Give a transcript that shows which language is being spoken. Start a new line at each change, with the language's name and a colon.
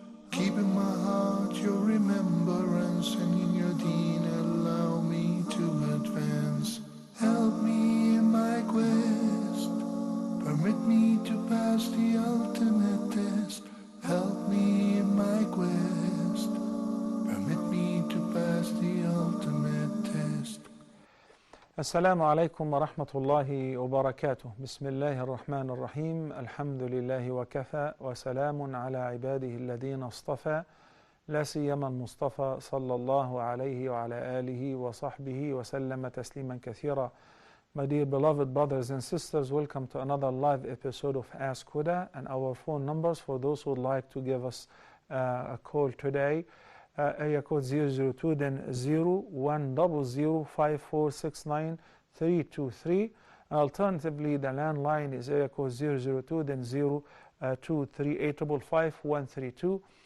English: Keep in my heart your remembrance, and in your deen allow me to advance. Help me in my quest, permit me to pass the ultimate test. Help me in my quest, permit me to pass the ultimate test.
Arabic: السلام عليكم ورحمة الله وبركاته. بسم الله الرحمن الرحيم. الحمد لله وكفى وسلام على عباده الذين اصطفى لا سيما المصطفى صلى الله عليه وعلى آله وصحبه وسلم تسليما كثيرا.
English: My dear beloved brothers and sisters, welcome to another live episode of Ask Huda, and our phone numbers for those who would like to give us a call today. Area code 002 then 01005469 Alternatively, the landline is area code 002 then 0238555132.